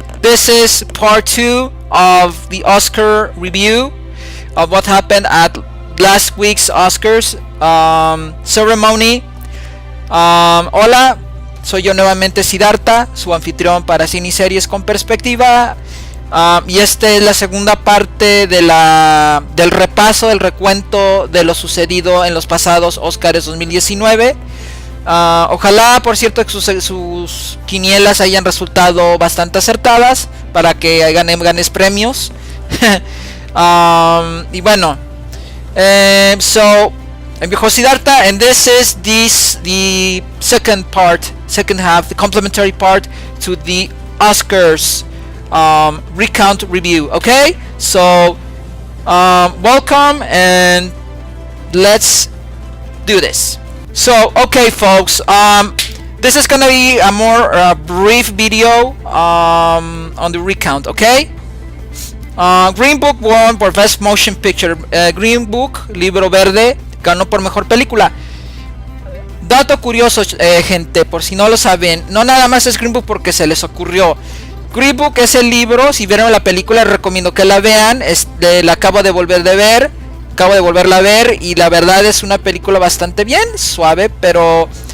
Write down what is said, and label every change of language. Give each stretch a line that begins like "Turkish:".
English: This is part 2 of the Oscar review of what happened at last week's Oscars ceremony.
Spanish: Hola, soy yo nuevamente Siddhartha, su anfitrión para cine y series con perspectiva. Y esta es la segunda parte de del repaso, del recuento de lo sucedido en los pasados Oscars 2019. Ojalá, por cierto, que sus quinielas hayan resultado bastante acertadas para que ganes premios. Y bueno,
English: so I'm your host Siddhartha, and this is the second half, the complementary part to the Oscars recount review. Okay, so welcome and let's do this. So, okay folks, this is gonna be a more brief video on the recount, okay? Green Book won por Best Motion Picture.
Spanish: Green Book, libro verde, ganó por mejor película. Dato curioso, gente, por si no lo saben, no nada más es Green Book porque se les ocurrió. Green Book es el libro, si vieron la película les recomiendo que la vean, la acabo de volverla a ver y la verdad es una película bastante bien, suave, pero